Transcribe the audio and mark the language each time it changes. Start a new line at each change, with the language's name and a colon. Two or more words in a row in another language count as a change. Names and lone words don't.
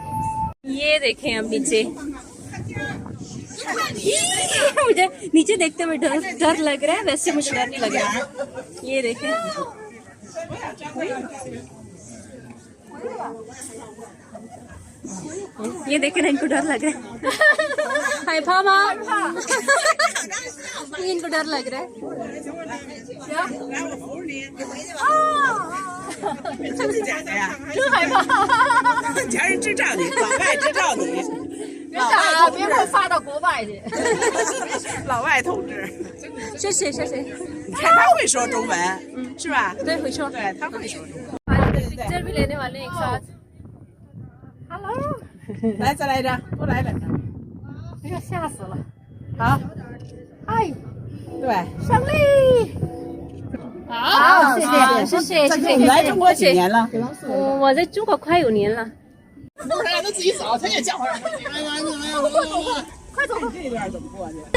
Hindi: ये देखें अब नीचे, मुझे नीचे देखते हुए डर लग रहा है, वैसे मुझे डर नहीं लग रहा। ये देखें, ये देखे ना, इनको डर लग रहा है। हाय भामा, इनको डर लग रहा है।
Chinese: 谢谢谢谢。你看他会说中文，是吧？对，会说。对，他会说中文。
Hindi: पिक्चर भी लेने वाले हैं एक साथ।
Chinese: Hello， 来再来一张，多来两张。哎呀，吓死了！好，嗨，对，胜利。好，谢谢谢谢谢谢。你来中国几年了？我在中国快5年了。不是，让他自己扫，他也叫唤。哎呀，你们呀，快走！这边怎么过去？